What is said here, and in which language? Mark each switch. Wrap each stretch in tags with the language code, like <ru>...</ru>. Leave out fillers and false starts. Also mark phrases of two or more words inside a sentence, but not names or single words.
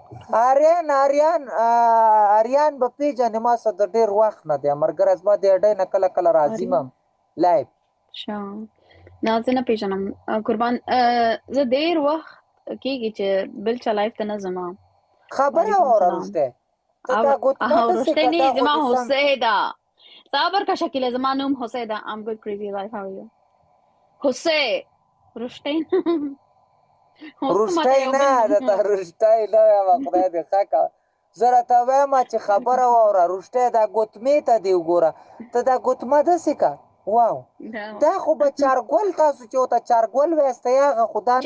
<ps>آریان به پیژنې ما سره د ډېر وخت نه دی ملګری زما د اډۍ نه کله کله راځي هم لایف نه زه نه پیژنم قربان زه ډېر وخت کېږي چې بل چا لایف ته نه ځم خبره واوره رښتیا رښتیا نه زما هوسۍ ده صبر کا شکیله زما نوم هوسۍ ده</ps> <en>I'm good crazy life how are you</en> <ps>هوسۍ رښتیا رښتیا نه درته رښتیا نه وایم خدای دې ښه کړه زه راته وایم چې خبره واوره رښتیا دا ګوتمې ته دې وګوره ته دا ګوتمه داسې که واو دا خو به چارګل تاسو چې ورته چارګل وایستئ هغه خو دا نه دی</ps>